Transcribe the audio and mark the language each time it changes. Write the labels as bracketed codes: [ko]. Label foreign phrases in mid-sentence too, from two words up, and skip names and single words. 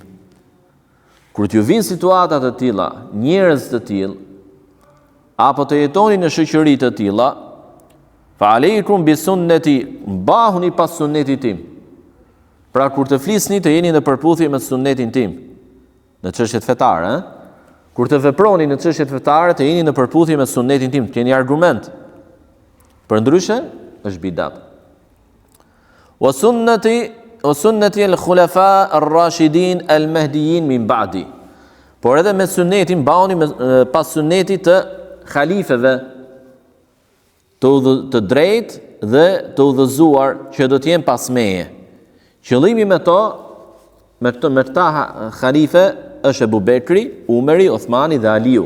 [sq] Kur t'ju vinë situata të tilla, njerëz të tillë, apo të jetoni në shoqëri të tilla, [ar] فعليكم بسنتي, [sq] mbahuni pas sunnetit tim. Pra kur të flisni të jeni në përputhje me sunnetin tim, në çështjet fetare, Kur të veproni në çështjet fetare të jeni në përputhje me sunetin tim, keni argument. Përndryshe është bidat. [ar] وسنة الخلفاء الراشدين المهديين من بعدي. [sq] Por edhe me sunetin mbahuni pas sunetit të halifeve të drejtë dhe të udhëzuar që do të jenë pas meje. Qëllimi me këta halife është Ebu Bekri, Umeri, Othmani dhe Aliu.